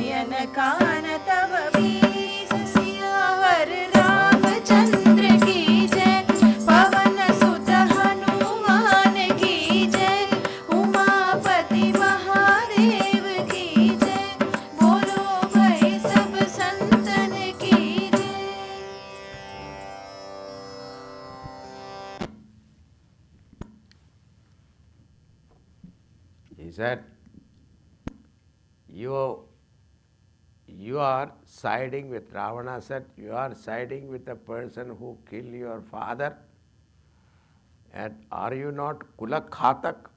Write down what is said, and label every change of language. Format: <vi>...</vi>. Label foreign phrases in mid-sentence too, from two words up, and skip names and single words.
<hi>मोहन कान तव बीस सियावर रामचंद्र की जय पवन सुत हनुमान की जय उमापति महादेव की जय बोलो भाई सब संतन की जय।</hi> <en>He said, you are siding with, Ravana said, you are siding with the person who killed your father, and are you not Kula Khatak?</en>